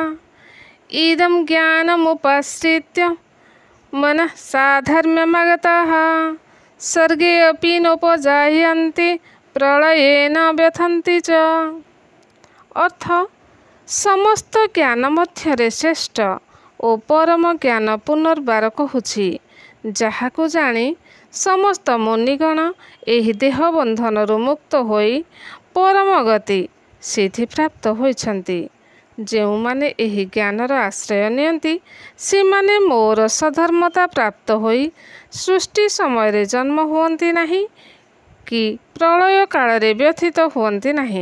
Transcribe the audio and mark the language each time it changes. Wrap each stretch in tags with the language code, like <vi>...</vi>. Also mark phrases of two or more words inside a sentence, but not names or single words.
<sa>इदं ज्ञानमुपाश्रित्य मनः साधर्म्यमागताः सर्गे अपि नोपजायन्ते प्रलये न व्यथन्ति च।</sa> <or>ଅର୍ଥ ସମସ୍ତ ଜ୍ଞାନ ମଧ୍ୟରେ ଶ୍ରେଷ୍ଠ ଓ ପରମ ଜ୍ଞାନ ପୁନର୍ବାର କହୁଛି, ଯାହାକୁ ଜାଣି ସମସ୍ତ ମୁନିଗଣ ଏହି ଦେହ ବନ୍ଧନରୁ ମୁକ୍ତ ହୋଇ ପରମ ଗତି ସିଦ୍ଧିପ୍ରାପ୍ତ ହୋଇଛନ୍ତି। ଯେଉଁମାନେ ଏହି ଜ୍ଞାନର ଆଶ୍ରୟ ନିଅନ୍ତି ସେମାନେ ମୋର ସଧର୍ମତା ପ୍ରାପ୍ତ ହୋଇ ସୃଷ୍ଟି ସମୟରେ ଜନ୍ମ ହୁଅନ୍ତି ନାହିଁ କି ପ୍ରଳୟ କାଳରେ ବ୍ୟଥିତ ହୁଅନ୍ତି ନାହିଁ।</or>